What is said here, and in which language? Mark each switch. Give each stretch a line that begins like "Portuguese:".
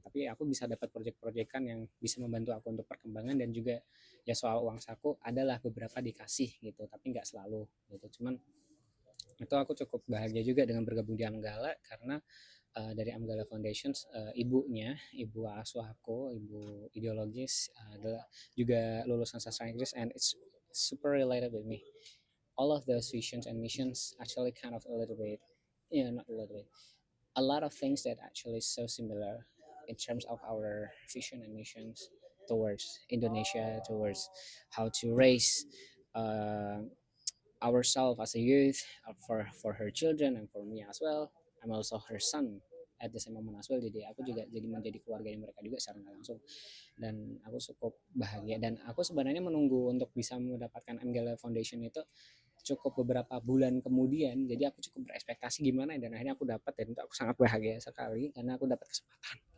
Indonesian: Tapi aku bisa dapat proyek-proyekan yang bisa membantu aku untuk perkembangan, dan juga ya soal uang saku adalah beberapa dikasih gitu, tapi enggak selalu gitu. Cuman itu aku cukup bahagia juga dengan bergabung di Amgala, karena dari Amgala Foundation, ibu asuh aku, ibu ideologis, adalah juga lulusan sastra Inggris,
English: and it's super related with me. All of those visions and missions actually kind of a little bit, not a little bit, a lot of things that actually so similar in terms of our vision and missions towards Indonesia, towards how to raise uh, ourselves as a youth, for her children and for me as well. I'm also her son at the same moment as well.
Indonesian: Jadi aku juga jadi menjadi keluarga mereka juga secara nggak langsung, dan aku cukup bahagia. Dan aku sebenarnya menunggu untuk bisa mendapatkan Anggala Foundation itu cukup beberapa bulan kemudian. Jadi aku cukup berekspektasi gimana, dan akhirnya aku dapat, dan itu aku sangat bahagia sekali karena aku dapat kesempatan.